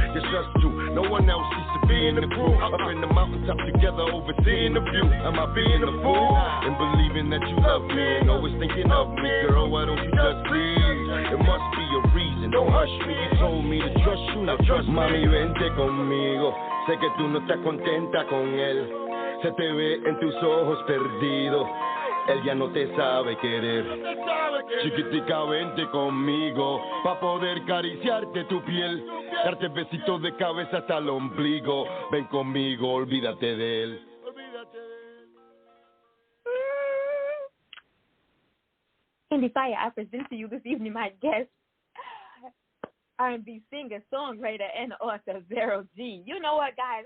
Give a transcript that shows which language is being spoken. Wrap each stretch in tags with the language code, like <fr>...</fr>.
<en>Just us two, no one else needs to be in the crew. Up in the mountaintop together, overseeing the view. Am I being a fool? And believing that you love me and always thinking of me, girl, why don't you just leave? It must be a reason, don't hush me. You told me to trust you, now trust me.</en> <es>Mami, vente conmigo. Sé que tú no estás contenta con él. Se te ve en tus ojos perdido. Él ya no te sabe querer. Chiquitica, vente conmigo pa' poder acariciarte tu piel, darte besitos de cabeza hasta el ombligo. Ven conmigo, olvídate de él.</es> <en>Endie Fiya, I present to you this evening my guest, R&B singer, songwriter, and author, Vero G. You know what, guys?</en>